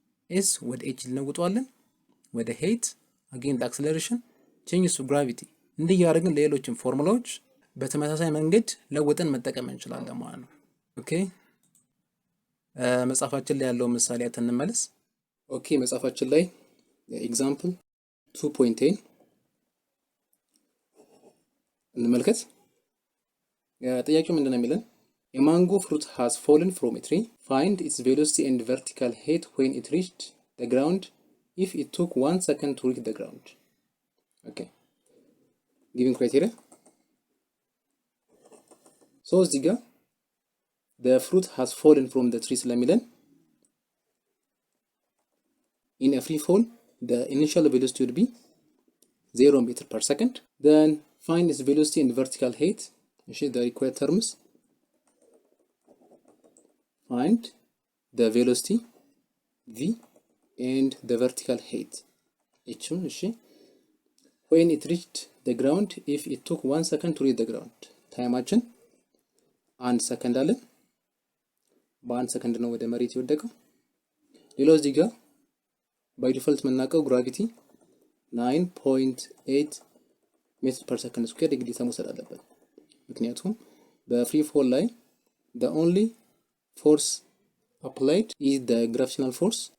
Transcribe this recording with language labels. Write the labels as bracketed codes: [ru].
[am] s ወደ h ልንውጣለን ወደ height [en] again the acceleration changes to gravity [am] እንዲህ ያደርግን ሌሎችን ፎርሙላዎች በተመሳሳይ መንገድ ለውጠን መጠቀም እንችላለን ማለት ነው። ኦኬ መጻፋችን ላይ ያለው ምሳሌ እንመለስ። ኦኬ መጻፋችን ላይ ኤግዛምፕል 2.10 እንመልከት። ጥያቄው ምንድነው የሚለን? [en] A mango fruit has fallen from a tree. Find its velocity and vertical height when it reached the ground if it took 1 second to reach the ground. Okay. Giving criteria. So [am] እዚህ ጋር [en] the fruit has fallen from the tree ስለሚለን in a free fall the initial velocity would be 0 meter per second. Then find its velocity and vertical height. The required terms. Find the velocity v and the vertical height h when it reached the ground if it took 1 second to reach the ground. [am] ታይማችን 1 ሰከንድ አለን። በ1 ሰከንድ ነው ወደ መሬት የወደቀው። ሌላው እዚህ ጋር ባይ ዲፎልት የምናውቀው ግራቪቲ 9.8 ሜትር ፐር ሰከንድ ስኩዌር ግዴታ መውሰድ አለበት ምክንያቱም በፍሪ ፎል ላይ [en] the only force applied is the gravitational force.